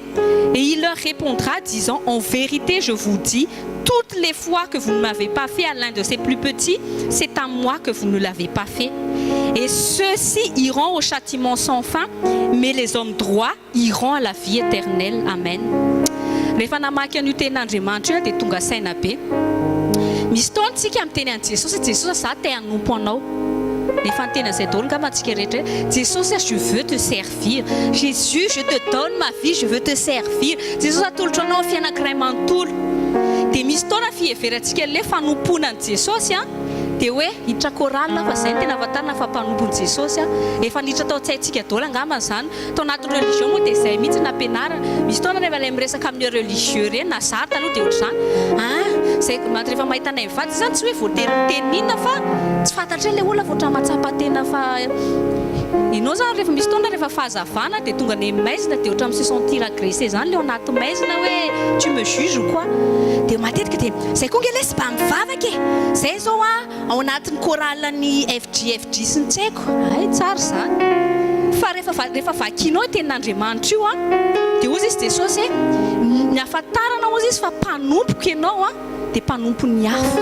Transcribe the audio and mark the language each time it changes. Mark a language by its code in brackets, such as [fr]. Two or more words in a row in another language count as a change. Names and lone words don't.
[fr] Et il leur répondra, disant, en vérité, je vous dis, toutes les fois que vous ne m'avez pas fait à l'un de ces plus petits, c'est à moi que vous ne l'avez pas fait. Et ceux-ci iront au châtiment sans fin, mais les hommes droits iront à la vie éternelle. Amen. [mg] Rehefa namaky an'io tenin'Andriamanitra io dia tonga saina be. Misy taona tsika amin'ny teny an'i Jesosy, Jesosy za te hanompo anao. Rehefa ny teny an'izay daholo ngamba antsika rehetra, Jesosy [fr] je veux te servir. Jésus, je te donne ma vie, je veux te servir. [mg] Jesosy atolotra anao amin'ny fianankiray manontolo. Dia misy taona fieverantsika le fanompoana an'i Jesosy dia hoe hiditra koralina fa izay ny tena ahafantarana fa mpanompon'i Jesosy efa niditra tao an-tsaintsika daholo angamba izany. Tao anatin'ny religion moa dia izay mihitsy nampianarana. Misy taona rehefa ilay miresaka amin'ny religieux reny na zary taloha dia ohatr'izany zay rehefa mahita anay mivady izany tsy hoe voatenintenina fa tsy fantatra ilay olona voatra matsapa-tena fa ianao zany rehefa misy taona rehefa fahazavana dia tonga ny maizina dia ohatra amin'ny [fr] se sentir agressé [mg] zany ilay ao anaty maizina hoe [fr] tu me juges ou quoi [mg] dia matetika dia zay koa nge le sy mba mivavaka zay zao ao anatin'ny koralany FG sy ny tsaiko ay tsara zany fa rehefa vakinao tenin'Andriamanitra io dia ozy izy Jesosy ny ahafantarana ozy izy fa mpanompoka ianao dia mpanompon'ny hafa.